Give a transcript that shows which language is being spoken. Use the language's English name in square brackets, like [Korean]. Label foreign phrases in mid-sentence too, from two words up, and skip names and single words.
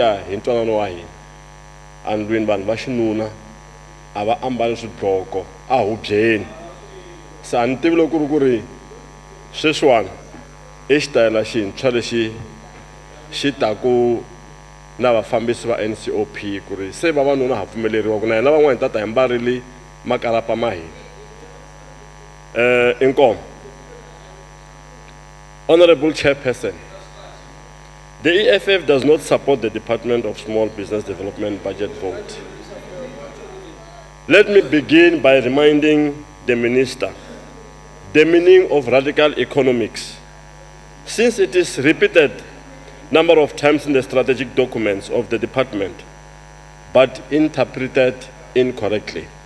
[Tsonga] ya hi ntwanano wa hina andlwini vanhu va xinuna a va ambali swidloko a hubyeni se a ni tivi loko ku ri sweswiwani i xitayela xintshwa lexi xi taku na vafambisi va NCOP ku ri se vavanuna ha pfumeleriwa ku na hina van'wana tata hi mbarile makarapa ma hina inkomo. [English] Honorable Chairperson, the EFF does not support the Department of Small Business Development budget vote. Let me begin by reminding the Minister the meaning of radical economics, since it is repeated number of times in the strategic documents of the department, but interpreted incorrectly.